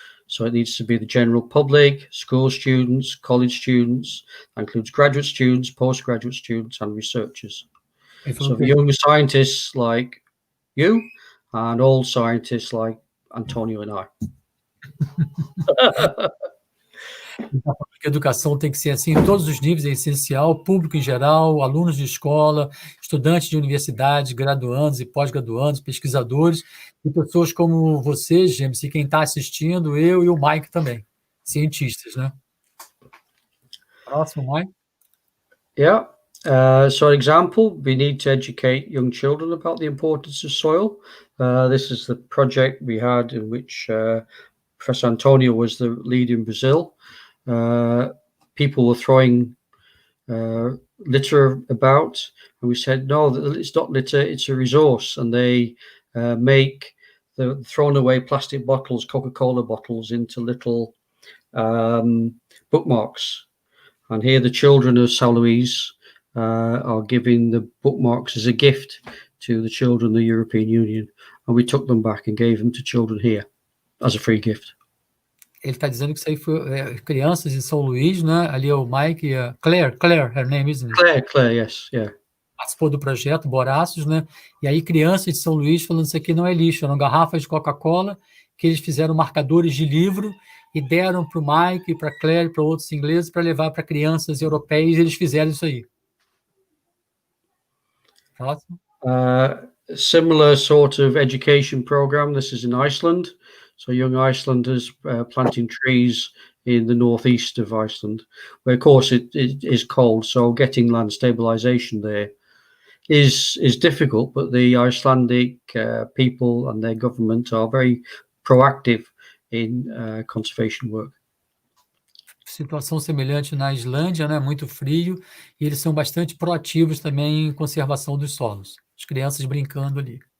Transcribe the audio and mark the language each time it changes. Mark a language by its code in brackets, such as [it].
[en] So it needs to be the general public, school students, college students, that includes graduate students, postgraduate students, and researchers. So the young scientists like you, and old scientists like Antonio and I. [pt] A educação tem que ser assim em todos os níveis, é essencial, público em geral, alunos de escola, estudantes de universidade, graduandos e pós-graduandos, pesquisadores, e pessoas como você, Jémison, e quem está assistindo, eu e o Mike também, cientistas, né? Próximo, Mike. [en] Yeah. So, example, we need to educate young children about the importance of soil. This is the project we had in which Professor Antonio was the lead in Brazil. People were throwing litter about, and we said, no, it's not litter, it's a resource. And they make the thrown away plastic bottles, Coca-Cola bottles, into little bookmarks. And here the children of São Luís are giving the bookmarks as a gift to the children of the European Union. And we took them back and gave them to children here as a free gift. [pt] Ele está dizendo que isso aí foi crianças em São Luís, né? Ali é o Mike e a Claire, [en] her name, isn't it? Claire, yes, yeah. [pt] Participou do projeto Boraços, né? E aí crianças de São Luís falando isso aqui não é lixo, eram garrafas de Coca-Cola que eles fizeram marcadores de livro e deram para o Mike, para a Claire, para outros ingleses para levar para crianças europeias, e eles fizeram isso aí. Próximo. [en] Similar sort of education program. This is in Iceland. So young Icelanders planting trees in the northeast of Iceland, where of course it is cold. So getting land stabilization there is difficult, but the Icelandic people and their government are very proactive in conservation work. [pt] Situação semelhante na Islândia, né? Muito frio, e eles são bastante proativos também em conservação dos solos. As crianças brincando ali.